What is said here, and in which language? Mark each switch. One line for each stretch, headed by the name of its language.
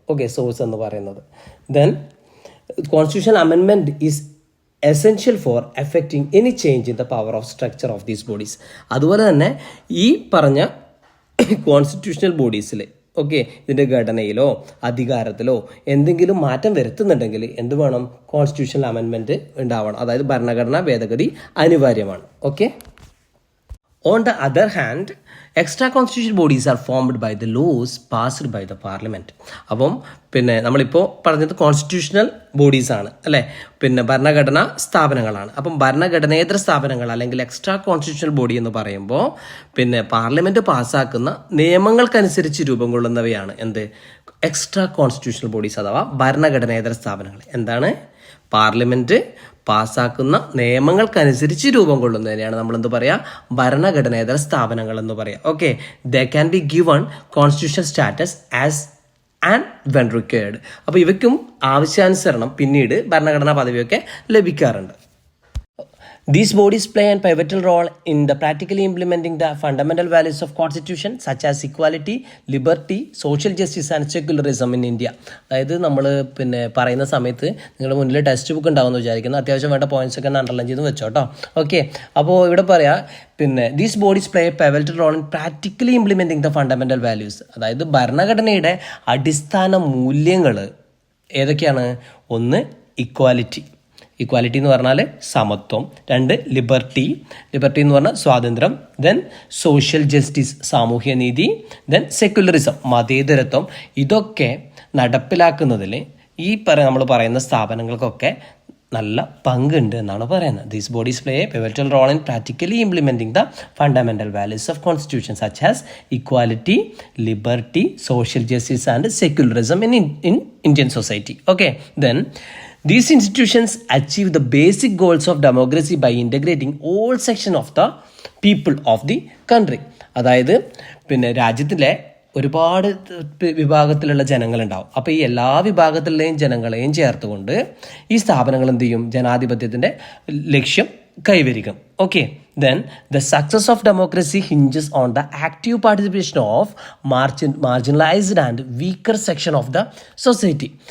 Malayalam: Okay, source എന്ന് പറയുന്നത്.
English: Then constitutional amendment is essential for effecting any change in the power of structure of these bodies.
Malayalam: അതുപോലെ തന്നെ ഈ പറഞ്ഞ constitutional ബോഡീസിൽ okay ഇതിൻ്റെ ഘടനയിലോ അധികാരത്തിലോ എന്തെങ്കിലും മാറ്റം വരുത്തുന്നുണ്ടെങ്കിൽ എന്ത് വേണം? കോൺസ്റ്റിറ്റ്യൂഷണൽ അമെൻമെൻറ്റ് ഉണ്ടാവണം. അതായത് ഭരണഘടനാ ഭേദഗതി അനിവാര്യമാണ്.
English: Okay, on the other hand, extra constitutional bodies are formed by the laws passed by the parliament.
Malayalam: അപ്പം പിന്നെ നമ്മളിപ്പോൾ പറഞ്ഞത് കോൺസ്റ്റിറ്റ്യൂഷണൽ ബോഡീസ് ആണ് അല്ലേ, പിന്നെ ഭരണഘടനാ സ്ഥാപനങ്ങളാണ്. അപ്പം ഭരണഘടനേതര സ്ഥാപനങ്ങൾ അല്ലെങ്കിൽ എക്സ്ട്രാ കോൺസ്റ്റിറ്റ്യൂഷണൽ ബോഡി എന്ന് പറയുമ്പോൾ പിന്നെ പാർലമെൻറ്റ് പാസ്സാക്കുന്ന നിയമങ്ങൾക്കനുസരിച്ച് രൂപം കൊള്ളുന്നവയാണ് എന്ത്? എക്സ്ട്രാ കോൺസ്റ്റിറ്റ്യൂഷണൽ ബോഡീസ് അഥവാ ഭരണഘടനേതര സ്ഥാപനങ്ങൾ. എന്താണ്? പാർലമെൻറ്റ് പാസ്സാക്കുന്ന നിയമങ്ങൾക്കനുസരിച്ച് രൂപം കൊള്ളുന്നതിനെയാണ് നമ്മളെന്ത് പറയുക, ഭരണഘടനേതര സ്ഥാപനങ്ങൾ എന്ന് പറയാം.
English: Okay, they can be given constitutional status as and when required.
Malayalam: അപ്പോൾ ഇവയ്ക്കും ആവശ്യാനുസരണം പിന്നീട് ഭരണഘടനാ പദവിയൊക്കെ ലഭിക്കാറുണ്ട്.
English: These bodies play a pivotal role in the practically implementing the fundamental values of Constitution such as equality, liberty, social justice and secularism in India.
Malayalam: അതായത് നമ്മൾ പറയുന്ന സമയത്ത് നിങ്ങളുടെ മുന്നിൽ ടെക്സ്റ്റ് ബുക്ക് ഉണ്ടാവുമെന്ന് വിചാരിക്കുന്നു. അത്യാവശ്യം വേണ്ട പോയിന്റ്സ് ഒക്കെ അണ്ടർലൈൻ ചെയ്ത് വെച്ചോ കേട്ടോ. ഓക്കെ, അപ്പോൾ ഇവിടെ പറയാം
English: these bodies play a pivotal role in practically implementing the fundamental values.
Malayalam: അതായത് ഭരണഘടനയുടെ അടിസ്ഥാന മൂല്യങ്ങൾ ഏതൊക്കെയാണ്? ഒന്ന്, ഇക്വാലിറ്റി എന്ന് പറഞ്ഞാൽ സമത്വം. 2, ലിബർട്ടി എന്ന് പറഞ്ഞാൽ സ്വാതന്ത്ര്യം. ദെൻ സോഷ്യൽ ജസ്റ്റിസ്, സാമൂഹ്യനീതി. ദെൻ സെക്യുലറിസം, മതേതരത്വം. ഇതൊക്കെ നടപ്പിലാക്കുന്നതിൽ നമ്മൾ പറയുന്ന സ്ഥാപനങ്ങൾക്കൊക്കെ നല്ല പങ്കുണ്ട് എന്നാണ് പറയുന്നത്.
English: These bodies play a pivotal role in practically implementing the fundamental values of constitution such as equality, liberty, social justice and secularism in Indian society. Okay, then these institutions achieve the basic goals of democracy by integrating all sections of the people of the country.
Malayalam: അതായത് രാജ്യത്തിലെ ഒരുപാട് വിഭാഗത്തിലുള്ള ജനങ്ങളുണ്ടാവും. അപ്പോൾ ഈ എല്ലാ വിഭാഗത്തിലെയും ജനങ്ങളെയും ചേർത്തുകൊണ്ട് ഈ സ്ഥാപനങ്ങൾ എന്ത് ചെയ്യും? ജനാധിപത്യത്തിൻ്റെ ലക്ഷ്യം കൈവരിക്കും.
English: Okay, then the success of democracy hinges on the active participation of marginalized and weaker section of the society.